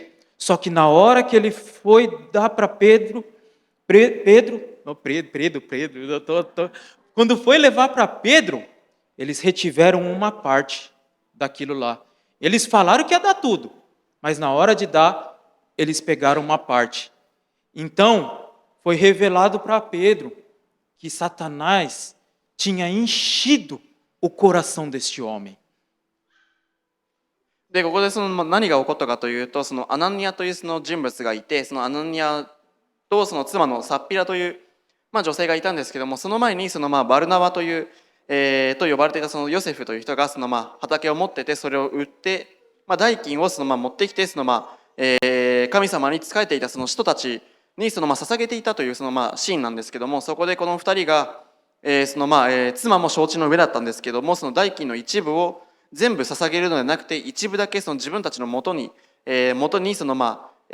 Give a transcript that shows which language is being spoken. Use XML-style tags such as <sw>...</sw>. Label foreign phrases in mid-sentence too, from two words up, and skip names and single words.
<pt>Só que na hora que ele foi dar para quando foi levar para Pedro, eles retiveram uma parte daquilo lá. Eles falaram que ia dar tudo, mas na hora de dar, eles pegaram uma parte. Então, foi revelado para Pedro que Satanás tinha enchido o coração deste homem.</pt> <ja>でここでその何が起こったかというと、そのアナニアというその人物がいて、そのアナニアとその妻のサッピラという、女性がいたんですけども、その前にそのバルナバという、と呼ばれていたそのヨセフという人がその畑を持ってて、それを売って、代金をその持ってきて、その神様に仕えていたその人たちにその捧げていたというそのシーンなんですけども、そこでこの2人が、その妻も承知の上だったんですけども、その代金の一部を全部捧げるのではなくて、一部だけその自分たちの元にその</ja>